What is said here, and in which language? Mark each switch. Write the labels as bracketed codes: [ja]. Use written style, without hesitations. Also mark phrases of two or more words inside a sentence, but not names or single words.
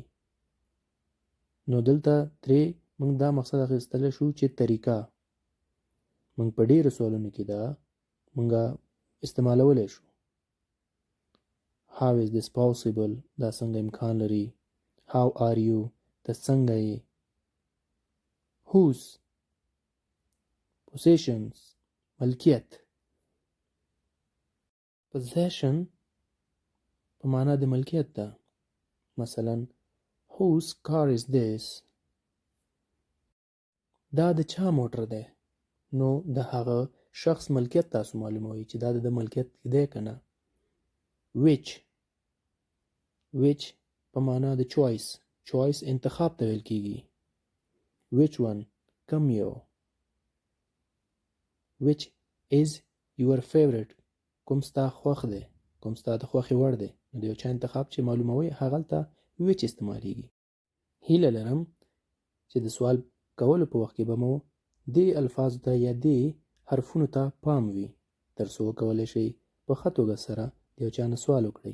[ps] نو دلته ترې موږ دا مقصد اخیستلی شو چې طریقه. موږ په ډېرو سوالونو کې دا موږ استعمالولی شو. [en] how is this possible. [ps] دا څنګه امکان لري. [en] how are you. [ps] ته څنګه یې. [en] whose possessions. [ps] ملکیت. possession په معنا د ملکیت ده. [en] مثلا whose car is this. [ps] دا د چا موټر دی. نو د هغه شخص ملکیت تاسو معلوموئ چې دا د ملکیت دی که نه. which په معنا د choice انتخاب ته ویل کېږي. [en] which one [ps] کوم یو. [en] which is your favorite. [ps] کوم ستا خوښ دی. کوم ستا د خوښې وړ دی. نو د یو چا انتخاب چې معلوموئ هغلته which استعمالیږي. هیله لرم چې د سوال کولو په وخت کې به مو دې الفاظو ته یا دې حرفونو ته پام وي تر څو وکولی شئ په ښه توګه سره د یو چا نه سوال وکړئ.